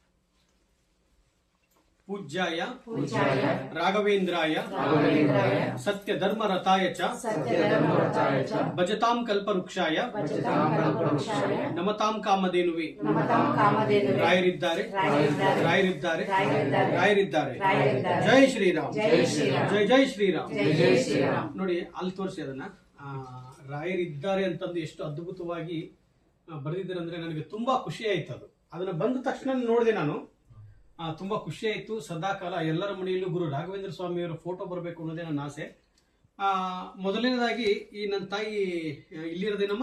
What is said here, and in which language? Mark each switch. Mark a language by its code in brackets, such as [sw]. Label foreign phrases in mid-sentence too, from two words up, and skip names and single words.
[sa] पूज्याय राघवेन्द्राय सत्यधर्मरताय च भजतां कल्पवृक्षाय नमतां कामधेनुवे रायरिद्दारे [hi] जय श्रीराम जय जय श्रीराम [kn] ನೋಡಿ ಅಲ್ಲಿ ತೋರಿಸಿ ಅದನ್ನ ರಾಯರಿದ್ದಾರೆ ಅಂತಂದು ಎಷ್ಟು ಅದ್ಭುತವಾಗಿ ಬರೆದಿದ್ದಾರೆ ಅಂದ್ರೆ ನನಗೆ ತುಂಬಾ ಖುಷಿ ಆಯ್ತು ಅದನ್ನ ಬಂದ ತಕ್ಷಣ ನೋಡಿದೆ ನಾನು ತುಂಬಾ ಖುಷಿ ಆಯ್ತು ಸದಾಕಾಲ ಎಲ್ಲರ ಮನೆಯಲ್ಲೂ ಗುರು ರಾಘವೇಂದ್ರ ಸ್ವಾಮಿಯವರ ಫೋಟೋ ಬರಬೇಕು ಅನ್ನೋದೇ ನನ್ನ ಆಸೆ ಮೊದಲನೇದಾಗಿ ಈ ನನ್ನ ತಾಯಿ ಇಲ್ಲಿರೋದೇನಮ್ಮ?